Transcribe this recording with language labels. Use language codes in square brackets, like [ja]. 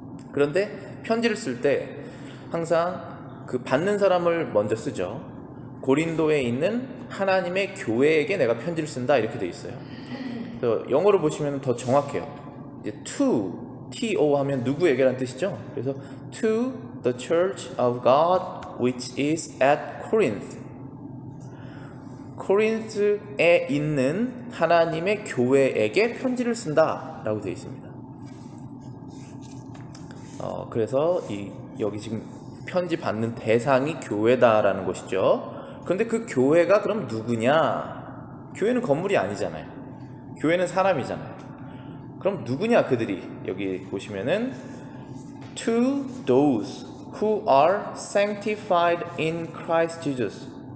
[ko] 그런데 편지를 쓸 때 항상 그 받는 사람을 먼저 쓰죠. 고린도에 있는 하나님의 교회에게 내가 편지를 쓴다 이렇게 돼 있어요. 그래서 영어로 보시면 더 정확해요. 이제 to 하면 누구에게라는 뜻이죠. 그래서 [en] to the church of God which is at Corinth. [ko] 코린스에 있는 하나님의 교회에게 편지를 쓴다 라고 되어 있습니다. 그래서 여기 지금 편지 받는 대상이 교회다라는 것이죠. 그런데 그 교회가 그럼 누구냐? 교회는 건물이 아니잖아요. 교회는 사람이잖아요. 그럼 누구냐 그들이? 여기 보시면은 [en] to those who are sanctified in Christ Jesus.